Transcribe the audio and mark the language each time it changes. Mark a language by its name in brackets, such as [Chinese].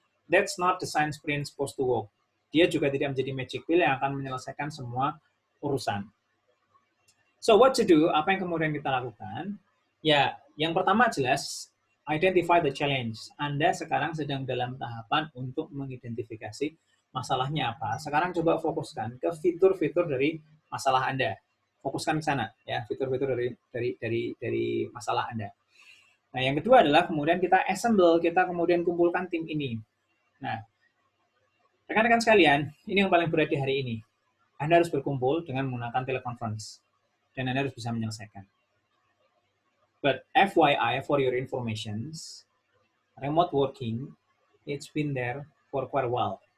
[English] That's not design sprint supposed to work. [Indonesian] Dia juga tidak menjadi magic pill yang akan menyelesaikan semua urusan. [English] So what to do? [Indonesian] Apa yang kemudian kita lakukan? Ya, yang pertama jelas [English] identify the challenge. [Indonesian] Anda sekarang sedang dalam tahapan untuk mengidentifikasi masalahnya apa. Sekarang coba fokuskan ke fitur-fitur dari masalah Anda. Fokuskan ke sana ya, fitur-fitur dari masalah Anda. Nah, yang kedua adalah kemudian kita assemble, kita kemudian kumpulkan tim ini. Nah, rekan-rekan sekalian, ini yang paling berat di hari ini. Anda harus berkumpul dengan menggunakan teleconference dan Anda harus bisa menyelesaikan. [English] But FYI, for your informations, remote working, it's been there for quite a while.